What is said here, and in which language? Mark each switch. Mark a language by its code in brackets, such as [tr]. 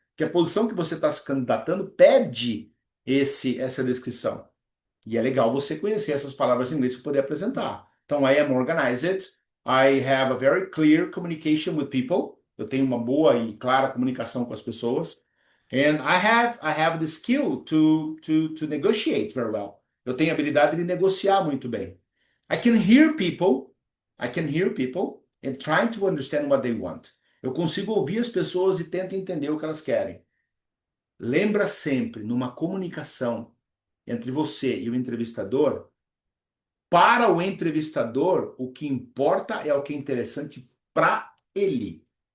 [pt] Que a posição que você está se candidatando pede essa descrição. E é legal você conhecer essas palavras em inglês para poder apresentar. Então, [en] I am organized. I have a very clear communication with people. [pt] Eu tenho uma boa e clara comunicação com as pessoas. [en] And I have the skill to negotiate very well. [pt] Eu tenho a habilidade de negociar muito bem. [en] I can hear people. I can hear people and trying to understand what they want. [pt] Eu consigo ouvir as pessoas e tento entender o que elas querem. Lembra sempre, numa comunicação entre você e o entrevistador, para o entrevistador, o que importa é o que é interessante para ele.